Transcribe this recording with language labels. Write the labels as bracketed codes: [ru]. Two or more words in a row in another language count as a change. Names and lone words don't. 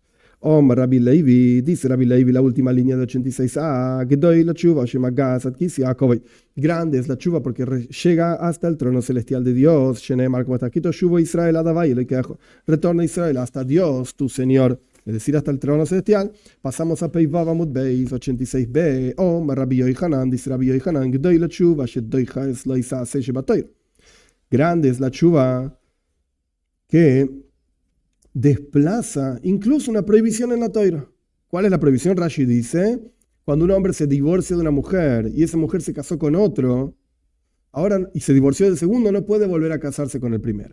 [es] Rabbi Levi, dice Rabbi Levi, la última línea de 86a, grande es la tshuva porque llega hasta el trono celestial de Dios. Retorna Israel hasta Dios, tu Señor, es decir, hasta el trono celestial. Pasamos a [he] פ״ו עמוד ב [es] 86b. Rabbi Yohanan, dice Rabbi Yohanan, grande es la tshuva que desplaza incluso una prohibición en la Torá. ¿Cuál es la prohibición? Rashi dice, cuando un hombre se divorcia de una mujer y esa mujer se casó con otro, ahora y se divorció del segundo, no puede volver a casarse con el primero.